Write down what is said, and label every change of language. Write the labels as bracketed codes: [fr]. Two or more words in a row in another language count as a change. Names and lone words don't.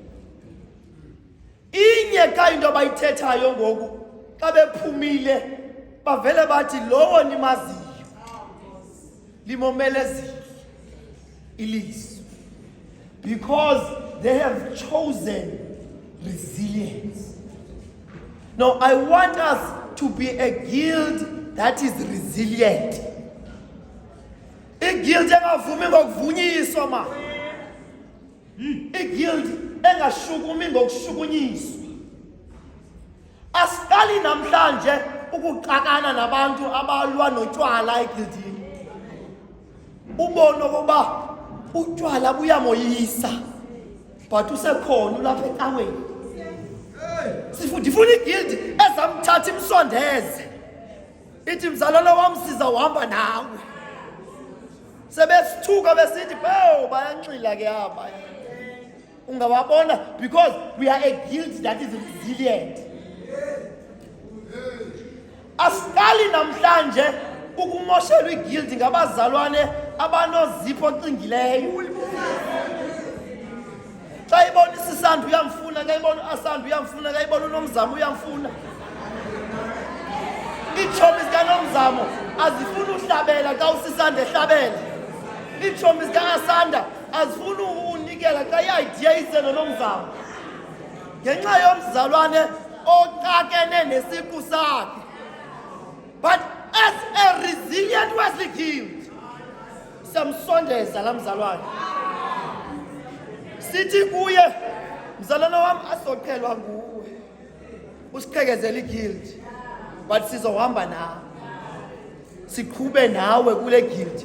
[xh] Inye ka into abayithethayo ngoku xa bephumile bavele bathi lowo nimaziyo limomelezile ilizwe, [en] because they have chosen resilience. Now I want us to be a guild that is resilient. [xh] Guild engavumi ngokuvunyiswa ma. Guild engashukumi ngokushukunyiswa. Asiqali namhlanje ukuxakana nabantu abalwa notshwala eguildini. Ubone ukuba utshwala buyamoyisa, but usekhona ulapha ecaweni. Sifuna iguild ezamthatha imsondeze. Ithi mzalwana wami siza uhamba nawe. Sebesithuka besithi bayanxila ke apha. Ungawabona, [en] because we are a guild that is resilient. [xh] Asiqali namhlanje ukumoshelwa iguild ngabazalwane abanozipho ocingileyo. Xa ibona isisanda uyamfuna, xa ibona asanda uyamfuna, xa ibona unomzamo uyamfuna. Iitshomi zikanomzamo azifuna uhlabela xa usisanda ehlabela. Iitshomi zikaasanda azifuna unikela xa i-idea iseno nomzamo. Ngenxa yomzalwane oxakene nesiqu sakhe. [en] But as a resilient Wesley guild, [xh] siyamsondeza la mzalwane. Sithi kuye, mzalwana wami asoqhelwa nguwe. Usiqhekezela iguild, but sizohamba nawe. Siqhube nawe kule guild.